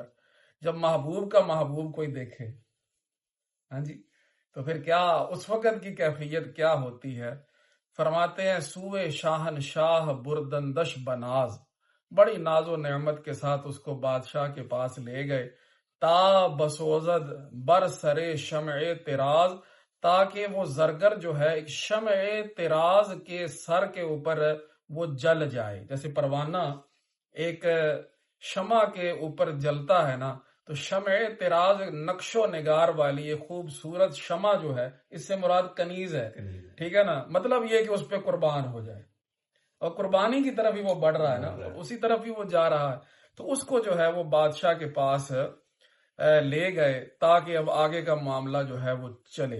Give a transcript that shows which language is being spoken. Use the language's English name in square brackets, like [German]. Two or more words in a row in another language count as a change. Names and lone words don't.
[Urdu] جب محبوب کا محبوب کوئی دیکھے، ہاں جی، تو پھر کیا اس وقت کی کیفیت کیا ہوتی ہے. فرماتے ہیں [Persian] سوئے شاہن شاہ بردندش بناز، [Urdu] بڑی ناز و نعمت کے ساتھ اس کو بادشاہ کے پاس لے گئے. [Persian] تا بسوزد بر سرے شمع تراز، [Urdu] تاکہ وہ زرگر جو ہے ایک شمع تراز کے سر کے اوپر وہ جل جائے. جیسے پروانہ ایک شمع کے اوپر جلتا ہے نا، تو شمع تراز نقش و نگار والی یہ خوبصورت شمع جو ہے، اس سے مراد کنیز ہے، ٹھیک ہے نا. مطلب یہ کہ اس پہ قربان ہو جائے، اور قربانی کی طرف ہی وہ بڑھ رہا ہے نا، اسی طرف ہی وہ جا رہا ہے. تو اس کو جو ہے وہ بادشاہ کے پاس لے گئے تاکہ اب آگے کا معاملہ جو ہے وہ چلے.